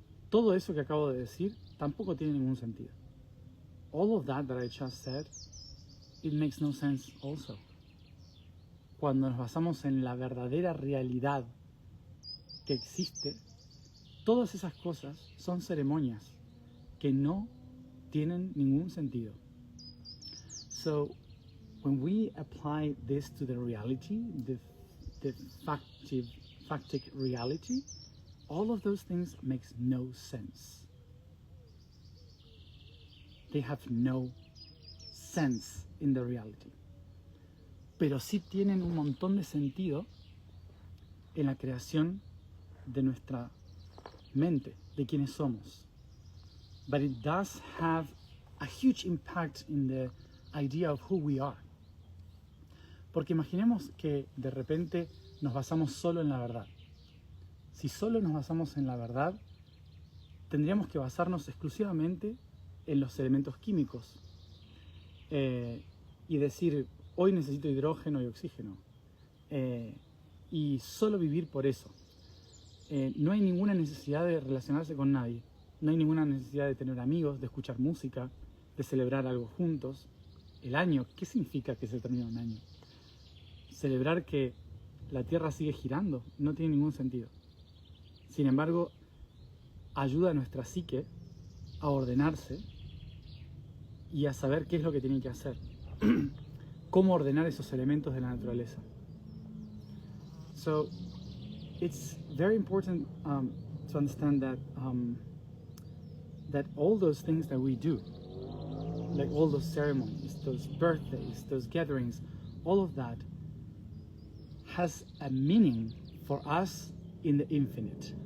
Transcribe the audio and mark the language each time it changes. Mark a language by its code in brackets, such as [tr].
[es] Todo eso que acabo de decir tampoco tiene ningún sentido. [en] All of that I just said, it makes no sense also. [es] Cuando nos basamos en la verdadera realidad que existe, todas esas cosas son ceremonias que no tienen ningún sentido. [en] So, when we apply this to the reality, the factic reality, all of those things makes no sense. They have no sense in the reality. [es] Pero sí tienen un montón de sentido en la creación de nuestra mente, de quienes somos. [en] But it does have a huge impact in the idea of who we are. [es] Porque imaginemos que de repente nos basamos solo en la verdad. Si solo nos basamos en la verdad, tendríamos que basarnos exclusivamente en los elementos químicos y decir, hoy necesito hidrógeno y oxígeno, y solo vivir por eso. No hay ninguna necesidad de relacionarse con nadie, no hay ninguna necesidad de tener amigos, de escuchar música, de celebrar algo juntos. El año, ¿qué significa que se termina un año? Celebrar que la Tierra sigue girando no tiene ningún sentido. Sin embargo, ayuda a nuestra psique a ordenarse y a saber qué es lo que tiene que hacer. Cómo ordenar esos elementos de la naturaleza. [en] So, it's very important to understand that all those things that we do, like all those ceremonies, those birthdays, those gatherings, all of that has a meaning for us in the infinite.